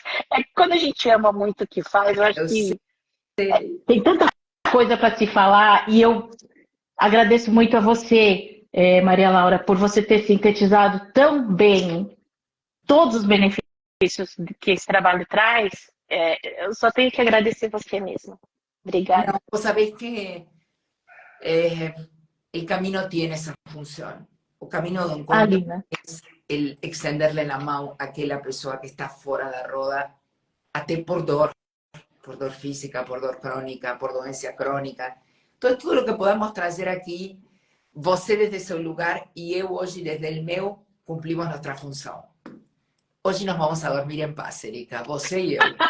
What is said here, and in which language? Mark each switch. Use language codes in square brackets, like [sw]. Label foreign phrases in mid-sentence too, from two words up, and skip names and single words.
[pt] Quando a gente ama muito o que faz, eu acho que tem tanta coisa para se falar, e eu agradeço muito a você, Maria Laura, por você ter sintetizado tão bem todos os benefícios que esse trabalho traz. Eu só tenho que agradecer você mesma. Obrigada. [es] No, vos sabés que el camino tiene esa función. [pt] O camino do encontro [es] es el extenderle la [pt] mão àquela pessoa que está fora da roda, até por dor física, por dor crônica, por doença crônica. Então, tudo o que podamos trazer aqui, você desde seu lugar e eu hoje desde o meu, cumprimos nossa função. Hoje nós vamos a dormir em paz, Erika, você e eu.